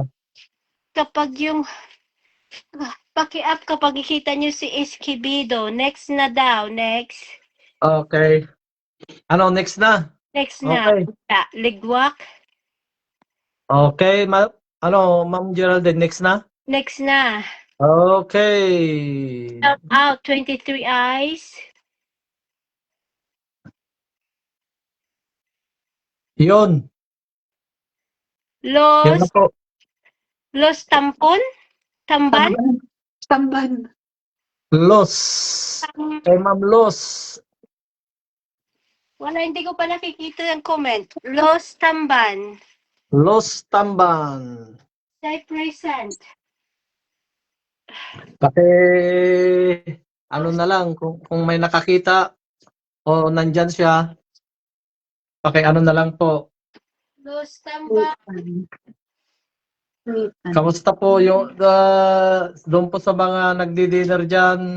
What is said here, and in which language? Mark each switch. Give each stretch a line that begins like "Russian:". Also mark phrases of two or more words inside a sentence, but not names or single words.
Filipino: kapag yung paki-up kapag ikita nyo si Esquibido. Next na daw. Next. Okay. Next na? Next na. Okay. Ligwak. Okay, Ma'am Geraldine, next na? Next na. Okay.
English: Shout out 23 eyes.
Filipino: Yun. Yun na Los po. Tampon. Tamban. Tamban. Los. Ma'am Los. Wala, hindi ko pa nakikita yung comment. Los Tamban. Los Tamban.
English: Say present.
Filipino: Na lang, kung may nakakita o nandyan siya, na lang po. Los Tamban. Kamusta po yung doon po sa mga nagdi-dinner dyan?